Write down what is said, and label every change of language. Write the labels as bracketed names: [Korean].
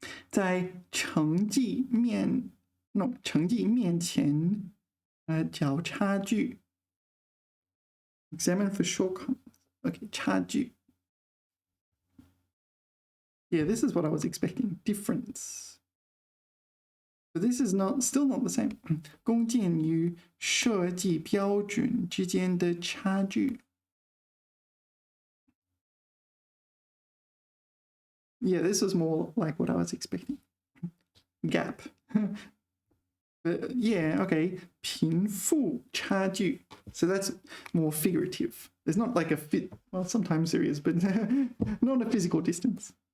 [Chinese] 在成绩面前找差距. [English] Examine for shortcomings. Okay, 差距. Yeah, this is what I was expecting. Difference. But this is still not the same. [Chinese] 工件与设计标准之间的差距. [English] Yeah, this was more like what I was expecting. Gap. But yeah, okay. [Chinese] 贫富差距. [English] So that's more figurative. There's not like well, sometimes there is, but not a physical distance.